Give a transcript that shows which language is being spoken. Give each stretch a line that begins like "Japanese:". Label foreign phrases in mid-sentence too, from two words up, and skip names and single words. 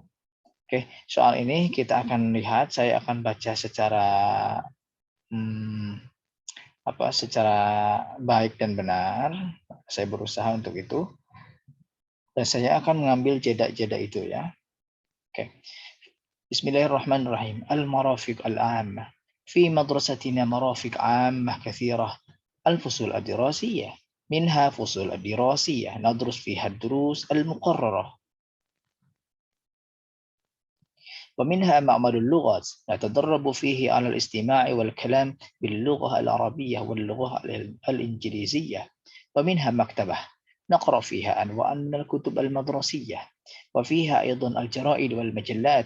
Indonesian: Oke, soal ini kita akan lihat, saya akan baca secara secara baik dan benar. Saya berusaha untuk itu. Dan saya akan mengambil jeda-jeda itu ya. Oke.
Arabic: Bismillahirrahmanirrahim. المرافق العامة. في مدرستنا مرافق عامة كثيرة. الفصول الدراسية. منها فصول الدراسية ندرس فيها الدروس المقررة. ومنها معمل اللغات نتدرب فيه على الاستماع والكلام باللغة العربية واللغة الإنجليزية. ومنها مكتبة نقرأ فيها أنواع من الكتب المدرسية، وفيها أيضا الجرائد والمجلات.